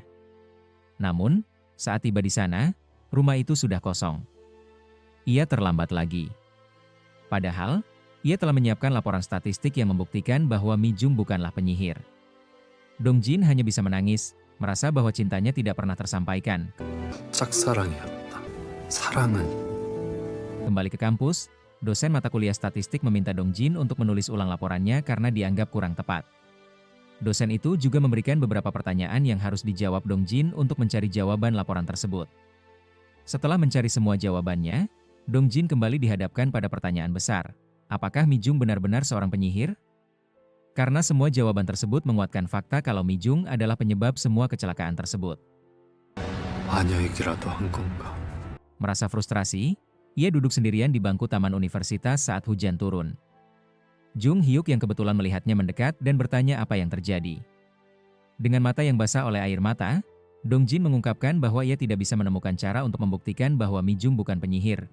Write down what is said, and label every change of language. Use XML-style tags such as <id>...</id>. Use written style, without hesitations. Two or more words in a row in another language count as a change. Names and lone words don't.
<id>Namun, saat tiba di sana, rumah itu sudah kosong. Ia terlambat lagi. Padahal, ia telah menyiapkan laporan statistik yang membuktikan bahwa Mi Jung bukanlah penyihir. Dongjin hanya bisa menangis, merasa bahwa cintanya tidak pernah tersampaikan.</id> <ko>짝사랑이었다. 사랑은</ko> <id>Kembali ke kampus, dosen mata kuliah statistik meminta Dongjin untuk menulis ulang laporannya karena dianggap kurang tepat. Dosen itu juga memberikan beberapa pertanyaan yang harus dijawab Dongjin untuk mencari jawaban laporan tersebut. Setelah mencari semua jawabannya, Dongjin kembali dihadapkan pada pertanyaan besar. Apakah Mi Jung benar-benar seorang penyihir? Karena semua jawaban tersebut menguatkan fakta kalau Mi Jung adalah penyebab semua kecelakaan tersebut.</id> <ko>마녀에게라도 한 건가?</ko> <id>Merasa frustrasi, ia duduk sendirian di bangku taman universitas saat hujan turun. Jung Hyuk yang kebetulan melihatnya mendekat dan bertanya apa yang terjadi. Dengan mata yang basah oleh air mata, Dongjin mengungkapkan bahwa ia tidak bisa menemukan cara untuk membuktikan bahwa Mi Jung bukan penyihir.</id>